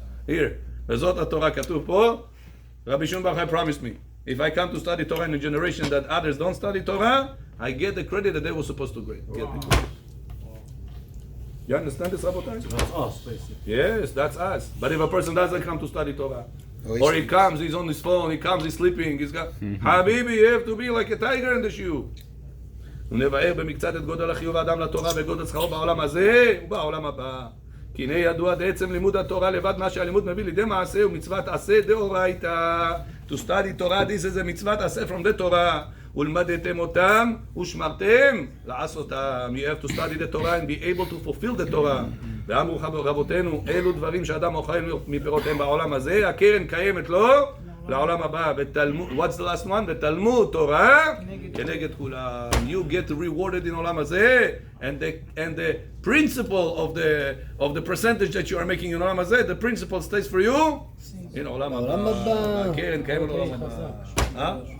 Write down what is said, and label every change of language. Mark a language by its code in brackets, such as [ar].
[en] Here, [he] וזאת התורה כתוב פה, [en] Rabbi Shimon Bar Yochai promised me, if I come to study Torah in a generation that others don't study Torah, I get the credit that they were supposed to get. You understand this, Rabotai? That's us, basically. Yes, that's us. But if a person doesn't come to study Torah, or he comes, he's on his phone, he comes, he's sleeping, he's got, Habibi, you have to be like a tiger in the shoe. [he] ונבאר במקצת את גודל החיוב האדם לתורה וגודל שכרו בעולם הזה ובעולם הבא. כי הנה ידוע בעצם לימוד התורה לבד מה שהלימוד מביא לידי מעשה ומצוות עשה דאורייתא. [en] To study Torah, this is a מצוות עשה from the Torah. [he] ולמדתם אותם ושמרתם לעשותם. [en] You have to study the Torah and be able to fulfill the Torah. [he] ואמרו רבותינו, אלו דברים שאדם אוכל מפירותיהם בעולם הזה, הקרן קיימת לו לעולם הבא. [en] What's the last one? [he] בתלמוד תורה כנגד כולם. [en] You get rewarded in עולם הזה, and the principle of the percentage that you are making in עולם הזה, the principle stays for you in עולם הבא. [he] הקרן קיימת לעולם הבא.